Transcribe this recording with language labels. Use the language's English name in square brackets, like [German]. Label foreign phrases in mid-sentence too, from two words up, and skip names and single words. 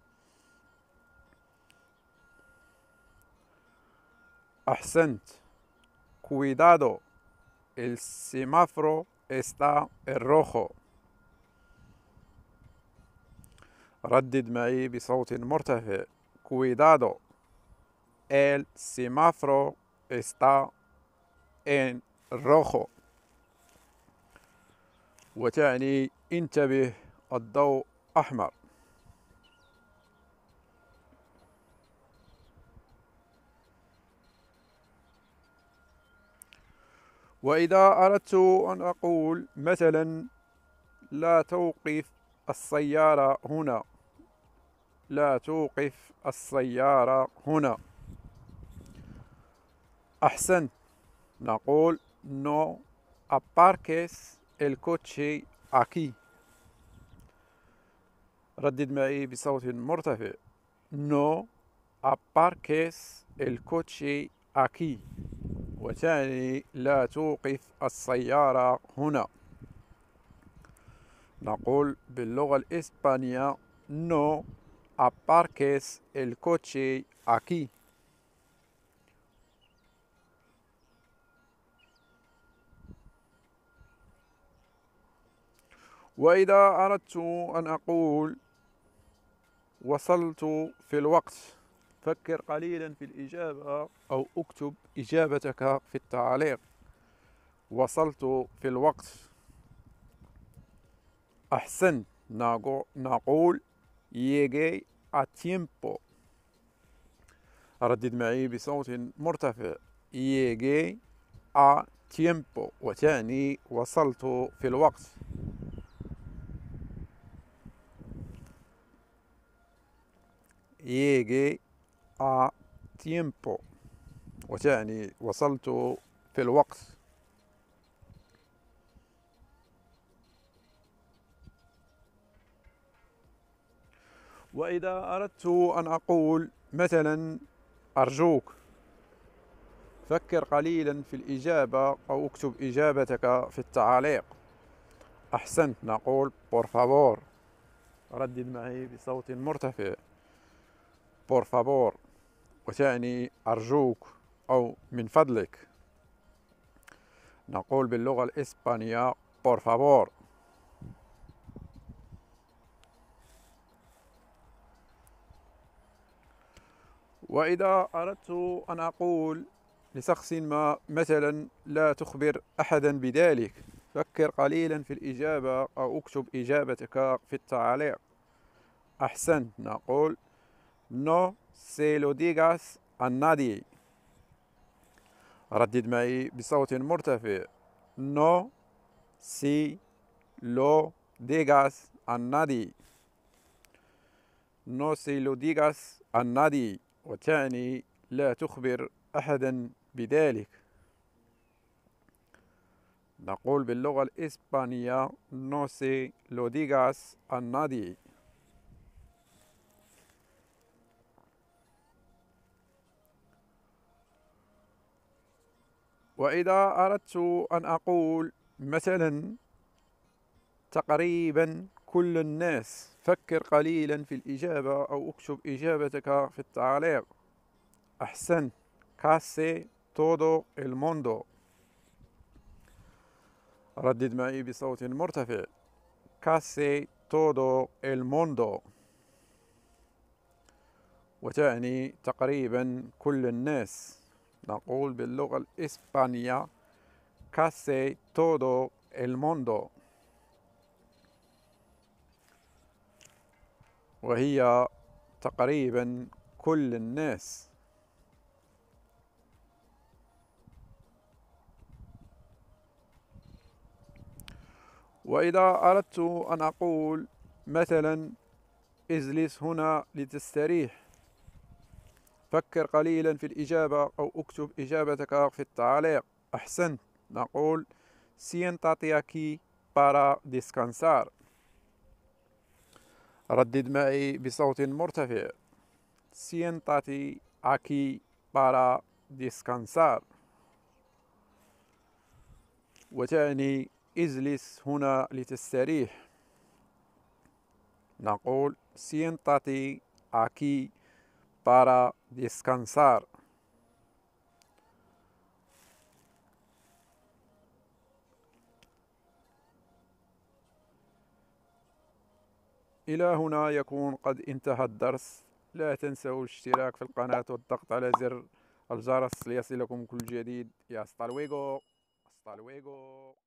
[Arabic] أحسنت. [Spanish] Cuidado, el semáforo está en rojo. [Arabic] ردد معي بصوت مرتفع. [Spanish] Cuidado, el semáforo está en rojo، [Arabic] وتعني انتبه الضوء أحمر. وإذا أردت أن أقول مثلا لا توقف السيارة هنا، لا توقف السيارة هنا، أحسنت، نقول [Spanish] no aparques el coche aquí. [Arabic] ردد معي بصوت مرتفع: [Spanish] no aparques el coche aquí، [Arabic] وتعني لا توقف السيارة هنا. نقول باللغة الإسبانية [Spanish] no aparques el coche aquí. [Arabic] وإذا أردت أن أقول وصلت في الوقت، فكر قليلا في الإجابة أو اكتب إجابتك في التعليق. وصلت في الوقت، أحسن، نقول [Spanish] llegué a tiempo. [Arabic] ردد معي بصوت مرتفع: [Spanish] llegué a tiempo، [Arabic] وتعني وصلت في الوقت. [Spanish] llegué a tiempo، [Arabic] وتعني وصلت في الوقت. وإذا أردت أن أقول مثلا أرجوك، فكر قليلا في الإجابة أو اكتب إجابتك في التعليق. أحسنت، نقول [Spanish] por favor. [Arabic] ردد معي بصوت مرتفع: [Spanish] por favor، [Arabic] وتعني أرجوك أو من فضلك. نقول باللغة الإسبانية [Spanish] por favor. [Arabic] وإذا أردت أن أقول لشخص ما مثلا لا تخبر أحدا بذلك، فكر قليلا في الإجابة أو اكتب إجابتك في التعليق. أحسنت، نقول [Spanish] no se lo digas a nadie. [Arabic] ردد معي بصوت مرتفع: [Spanish] no se lo digas a nadie. no se lo digas a nadie، [Arabic] وتعني لا تخبر أحدا بذلك. نقول باللغة الإسبانية [Spanish] no se lo digas a nadie. [Arabic] وإذا أردت أن أقول مثلا تقريبا كل الناس، فكر قليلا في الإجابة أو اكتب إجابتك في التعليق. أحسنت، [Spanish] casi todo el mundo. [Arabic] ردد معي بصوت مرتفع: [Spanish] casi todo el mundo، [Arabic] وتعني تقريبا كل الناس. نقول باللغة الإسبانية [Spanish] casi todo el mundo، [Arabic] وهي تقريبا كل الناس. وإذا أردت أن أقول مثلا اجلس هنا لتستريح، فكر قليلا في الإجابة أو اكتب إجابتك في التعليق. أحسنت، نقول [Spanish] siéntate aquí para descansar. [Arabic] ردد معي بصوت مرتفع: [Spanish] siéntate aquí para descansar، [Arabic] وتعني اجلس هنا لتستريح. [Spanish] نقول siéntate aquí para descansar. [Arabic] إلى هنا يكون قد انتهى الدرس. لا تنسوا الاشتراك في القناة والضغط على زر الجرس ليصلكم كل جديد. [Spanish] يا hasta luego. hasta luego.